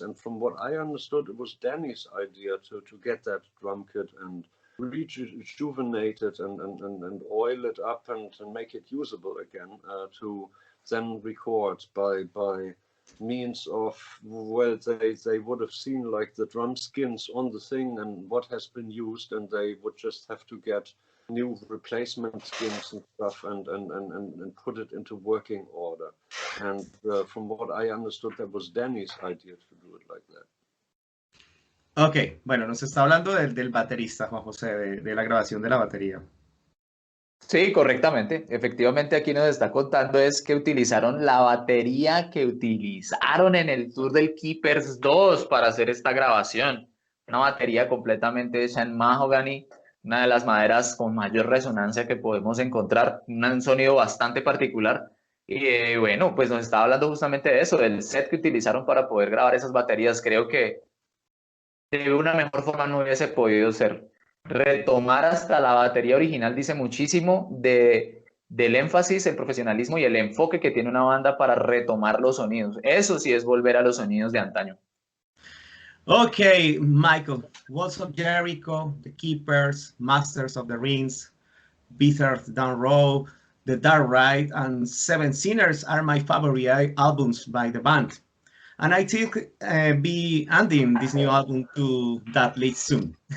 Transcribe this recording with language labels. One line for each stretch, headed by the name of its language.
English: And from what I understood, it was Danny's idea to get that drum kit and rejuvenate it and oil it up and make it usable again, to then record by means of, well, they would have seen like the drum skins on the thing and what has been used, and they would just have to get new replacement skins and stuff and put it into working order. And from what I understood, that was Danny's idea to do it like that.
Spanish: Ok, bueno, nos está hablando del baterista, Juan José, de la grabación de la batería. Sí, correctamente. Efectivamente, aquí nos está contando es que utilizaron la batería que utilizaron en el tour del Keepers 2 para hacer esta grabación. Una batería completamente hecha en mahogany, una de las maderas con mayor resonancia que podemos encontrar, un sonido bastante particular. Y bueno, pues nos estaba hablando justamente de eso, del set que utilizaron para poder grabar esas baterías. Creo que de una mejor forma no hubiese podido ser. Retomar hasta la batería original dice muchísimo del énfasis, el profesionalismo y el enfoque que tiene una banda para retomar los sonidos. Eso sí es volver a los sonidos de antaño. Ok, Michael.
English: Walls of Jericho, The Keepers, Masters of the Rings, Bitter Down Row, The Dark Ride, and Seven Sinners are my favorite albums by the band. And I think be ending this new album to that list soon.